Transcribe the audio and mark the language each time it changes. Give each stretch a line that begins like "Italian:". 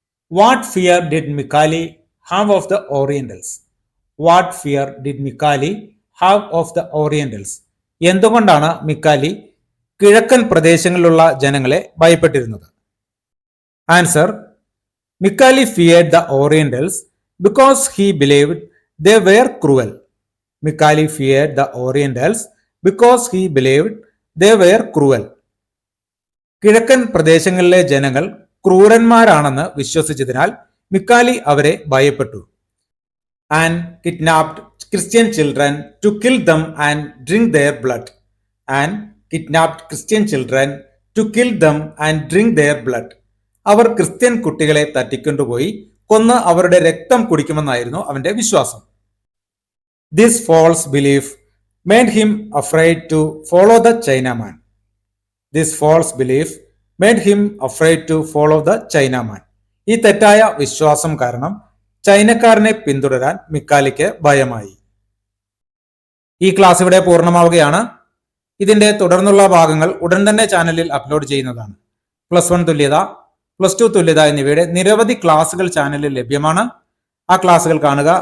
English: What fear did Mikali have of the Orientals? What fear did Mikali have of the Orientals?
Malayalam: എന്തുകൊണ്ടാണ് മിക്കാലി കിഴക്കൻ പ്രദേശങ്ങളിലുള്ള ജനങ്ങളെ ഭയപ്പെട്ടിരുന്നത്? Answer.
English: Mikali feared the Orientals because he believed they were cruel. Mikali feared the Orientals because he believed they were cruel.
Malayalam: കിഴക്കൻ പ്രദേശങ്ങളിലെ ജനങ്ങൾ ക്രൂരന്മാരാണെന്ന് വിശ്വസിച്ചതിനാൽ മിക്കാലി അവരെ ഭയപ്പെട്ടു.
English: And kidnapped Christian children to kill them and drink their blood. And kidnapped Christian children to kill them and drink their blood.
Malayalam: Our Christian കുട്ടികളെ തട്ടിക്കൊണ്ടുപോയി കൊന്ന് അവരുടെ രക്തം കുടിക്കുമെന്നായിരുന്നു അവന്റെ വിശ്വാസം.
English: This false belief made him afraid to follow the Chinaman. This false belief made him afraid to follow the Chinaman.
Malayalam: ഈ തെറ്റായ വിശ്വാസം കാരണം ചൈനക്കാരനെ പിന്തുടരാൻ മിക്കാലിക്ക് ഭയമായി. ഈ ക്ലാസ് ഇവിടെ പൂർണ്ണമാവുകയാണ്. ഇതിന്റെ തുടർന്നുള്ള ഭാഗങ്ങൾ ഉടൻ തന്നെ ചാനലിൽ അപ്ലോഡ് ചെയ്യുന്നതാണ്. +1 തുല്യത, +2 തുല്യത എന്നിവയുടെ നിരവധി ക്ലാസുകൾ ചാനലിൽ ലഭ്യമാണ്. ആ ക്ലാസുകൾ കാണുക.